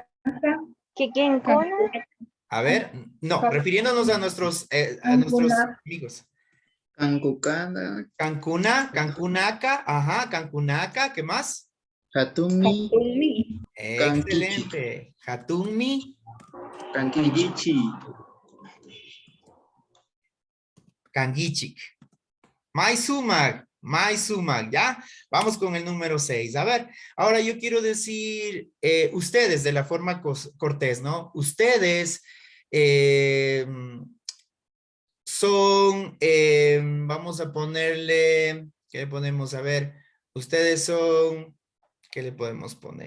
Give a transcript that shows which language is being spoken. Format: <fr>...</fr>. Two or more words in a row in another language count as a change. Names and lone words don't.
<es>A ver, no, refiriéndonos a nuestros amigos.</es> <qu>Cancucana.</qu> <es>Cancunaca, ajá, Cancunaca, ¿qué más?</es> <qu>Hatumi.</qu> <es>Excelente.</es> <qu>Hatumi. Kangichi. Kangichik. Maisumak,</qu> <es>¿ya? Vamos con el número 6. A ver, ahora yo quiero decir ustedes de la forma cortés, ¿no? Ustedes son, vamos a ponerle, ¿qué le ponemos? A ver, ustedes son, ¿qué le podemos poner?</es>